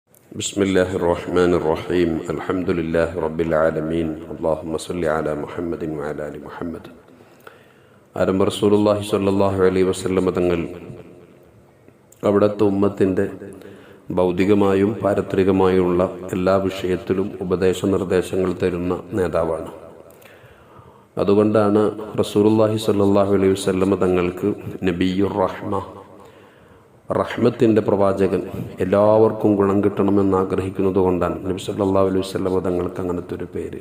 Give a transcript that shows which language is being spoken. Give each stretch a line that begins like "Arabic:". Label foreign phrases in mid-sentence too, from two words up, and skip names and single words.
Arabic: بسم الله الرحمن الرحيم الحمد لله رب العالمين اللهم صل على محمد وعلى آل محمد.
Malayalam: ആരംഭ
Arabic: رسول الله صلى الله عليه وسلم
Malayalam: തങ്ങൾ അവിടുത്തെ ഉമ്മത്തിൻ്റെ ഭൗതികമായും പാരത്രികമായുള്ള എല്ലാ വിഷയത്തിലും ഉപദേശ നിർദ്ദേശങ്ങൾ തരുന്ന നേതാവാണ്. അതുകൊണ്ടാണ്
Arabic: رسول الله صلى الله عليه وسلم
Malayalam: തങ്ങൾക്ക്
Arabic: نبي الرحمة,
Malayalam: റഹ്മത്തിൻ്റെ പ്രവാചകൻ, എല്ലാവർക്കും ഗുണം കിട്ടണമെന്ന് ആഗ്രഹിക്കുന്നത് കൊണ്ടാണ് നബി
Arabic: صلى الله عليه وسلم
Malayalam: തങ്ങൾക്ക് അങ്ങനത്തെ ഒരു പേര്.